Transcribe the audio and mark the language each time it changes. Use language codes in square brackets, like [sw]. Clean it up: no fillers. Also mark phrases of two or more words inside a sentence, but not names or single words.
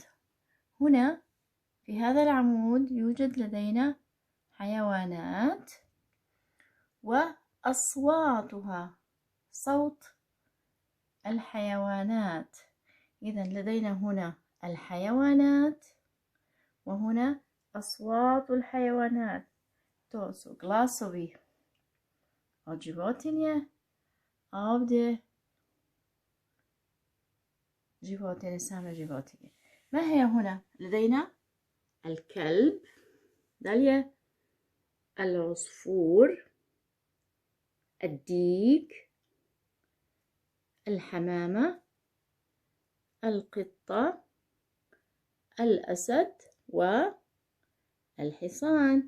[ar] هنا في هذا العمود يوجد لدينا حيوانات وأصواتها، صوت الحيوانات. إذا لدينا هنا الحيوانات وهنا أصوات الحيوانات. [bs] To su glasovi od životinje, a ovdje životinje, same životinje. [ar] ما هي هنا؟ لدينا الكلب، دالية العصفور، الديك، الحمامة، القطة، الأسد والحصان.